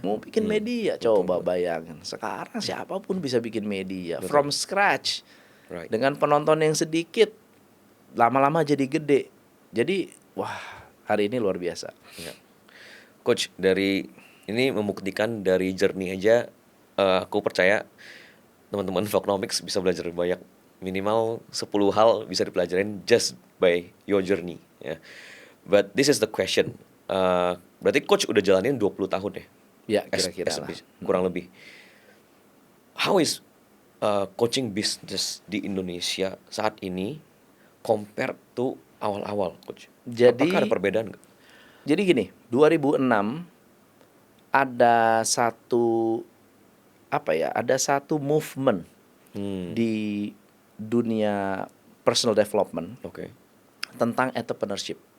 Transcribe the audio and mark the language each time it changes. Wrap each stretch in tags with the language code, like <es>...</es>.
<id>mau bikin media, coba bayangin. Sekarang siapapun bisa bikin media</id> <en>from scratch,</en> <id>dengan penonton yang sedikit, lama-lama jadi gede. Jadi wah. Hari ini luar biasa. Ya. Coach, dari ini membuktikan dari journey aja, aku percaya teman-teman Vlognomics bisa belajar banyak. Minimal 10 hal bisa dipelajarin</id> <en>just by your journey.</en> <id>Ya.</id> <en>But this is the question.</en> <id>Berarti Coach udah jalanin 20 tahun ya? Ya, kira-kira lah. Kurang lebih.</id> <en>How is coaching business</en> <id>di Indonesia saat ini</id> <en>compared to</en> <id>awal-awal,</id> <en>Coach?</en> <id>Jadi, apakah ada perbedaan nggak? Jadi gini, 2006 ada satu movement di dunia personal development tentang entrepreneurship.</id>